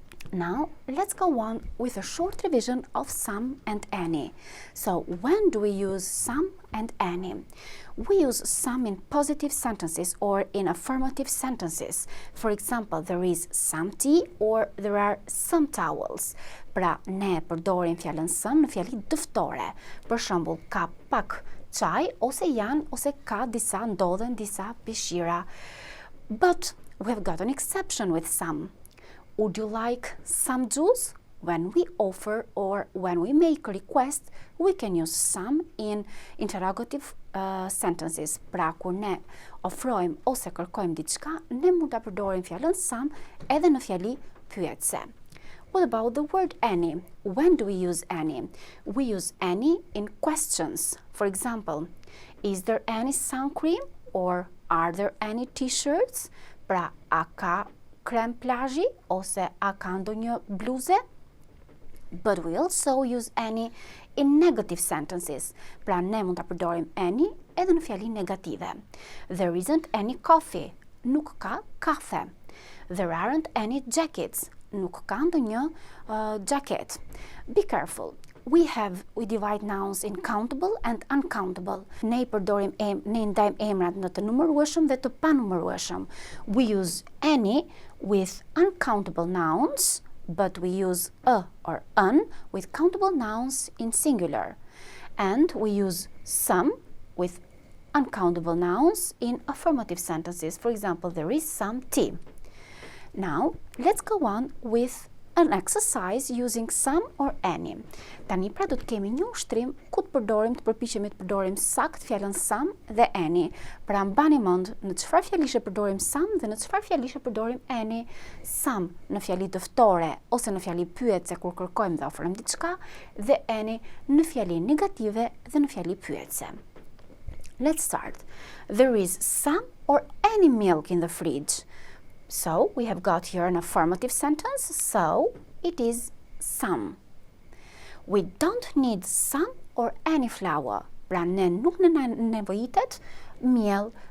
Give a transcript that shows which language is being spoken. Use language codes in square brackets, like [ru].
[en] Now let's go on with a short revision of some and any. So when do we use some and any? We use some in positive sentences or in affirmative sentences. For example, there is some tea or there are some towels. [sq] Pra ne përdorim fjalën some në fjali dëftore. Për shembull, ka pak çaj ose janë ose ka disa ndodhen disa pishira. [en] But we have got an exception with some. Would you like some juice? When we offer or when we make a request, we can use some in interrogative sentences. [sq] Pra kur ne ofrojmë ose kërkojmë diçka, ne mund ta përdorim fjalën some edhe në fjali pyetse. [en] What about the word any? When do we use any? We use any in questions. For example, is there any sun cream or are there any t-shirts? [sq] Pra, a ka krem plazhi ose a ka ndonjë bluze? [en] But we also use any in negative sentences. [sq] Pra ne mund ta përdorim any edhe në fjali negative. [en] There isn't any coffee. [sq] Nuk ka kafe. [en] There aren't any jackets. [sq] Nuk ka ndonjë jacket. [en] Be careful. We divide nouns in countable and uncountable. [sq] Ne ndajmë emrat në të numërueshëm dhe të panumërueshëm. [en] We use any with uncountable nouns, but we use a or an with countable nouns in singular. And we use some with uncountable nouns in affirmative sentences. For example, there is some tea. Now, let's go on with an exercise using some or any. [sq] Tani pra do të kemi një ushtrim ku të përpiqemi të përdorim sakt fjalën some dhe any. Pra mbani mend në çfarë fjalishe përdorim some dhe në çfarë fjalishe përdorim any. Some në fjali dëftore ose në fjali pyetse kur kërkojmë dhe ofrojmë diçka dhe any në fjali negative dhe në fjali pyetse. [en] Let's start. There is some or any milk in the fridge. So, we have got here an affirmative sentence, so it is some. We don't need some or any flour. [sq] Pra ne nuk nevojitet miell.